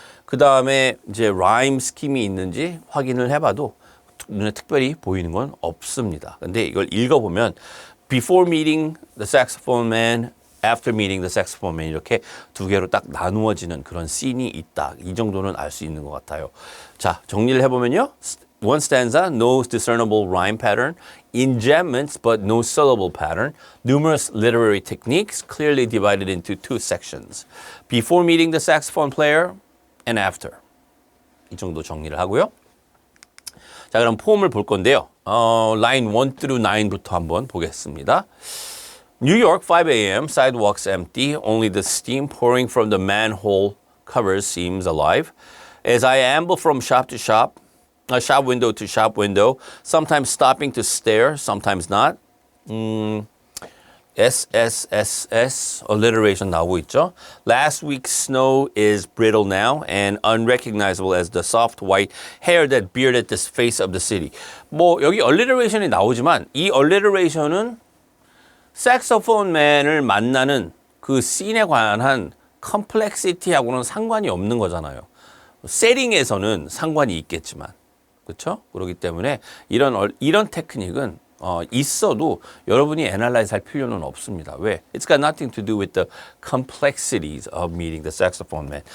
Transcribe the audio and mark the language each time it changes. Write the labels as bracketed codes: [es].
[ko] 그 다음에 이제 라임 스킴이 있는지 확인을 해봐도 눈에 특별히 보이는 건 없습니다. 근데 이걸 읽어보면 [en] before meeting the saxophone man, [ko] after meeting the saxophone man 이렇게 두 개로 딱 나누어지는 그런 씬이 있다. 이 정도는 알 수 있는 것 같아요. 자, 정리를 해보면요. [en] One stanza, no discernible rhyme pattern, enjambments but no syllable pattern, numerous literary techniques clearly divided into two sections. Before meeting the saxophone player and after. [ko] 이 정도 정리를 하고요. 자, 그럼 포음을 볼 건데요. 라인 1 through 9부터 한번 보겠습니다. [en] New York, 5 a.m., sidewalks empty, only the steam pouring from the manhole covers seems alive. As I amble from shop to shop, shop window to shop window, sometimes stopping to stare, sometimes not. [ko] SSSS alliteration 나오고 있죠. [en] Last week's snow is brittle now and unrecognizable as the soft white hair that bearded the face of the city. [ko] 뭐 여기 alliteration이 나오지만 이 alliteration은 색소폰 맨을 만나는 그 씬에 관한 컴플렉시티하고는 상관이 없는 거잖아요. 세팅에서는 상관이 있겠지만, 그렇죠? 그렇기 때문에 이런 테크닉은 있어도 여러분이 애널라이즈 할 필요는 없습니다. 왜? [en] It's got nothing to do with the complexities of meeting the saxophone man.